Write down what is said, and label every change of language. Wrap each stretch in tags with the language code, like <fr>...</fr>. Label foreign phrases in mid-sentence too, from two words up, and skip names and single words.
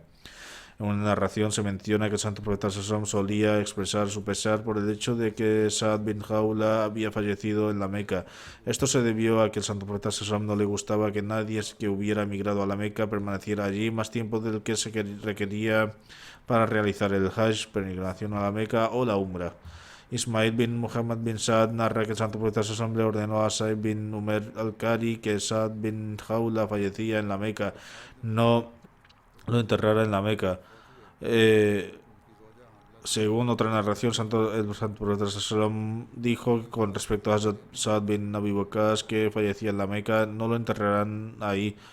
<es>En una narración se menciona que el santo profeta Sallallahu solía expresar su pesar por el hecho de que Saad bin Jaula había fallecido en la Meca. Esto se debió a que el santo profeta Sallallahu no le gustaba que nadie que hubiera emigrado a la Meca permaneciera allí más tiempo del que se requería para realizar el Hajj, peregrinación a la Meca o la Umra. Ismail bin Muhammad bin Saad narra que el santo profeta Sallallahu le ordenó a Said bin Umer al-Qari que Saad bin Jaula fallecía en la Meca, no lo enterrara en la Meca. Según otra narración, el santo profeta Sallallahu dijo con respecto a Saad bin Abi Waqqas que fallecía en la Meca, no lo enterrarán ahí.</es>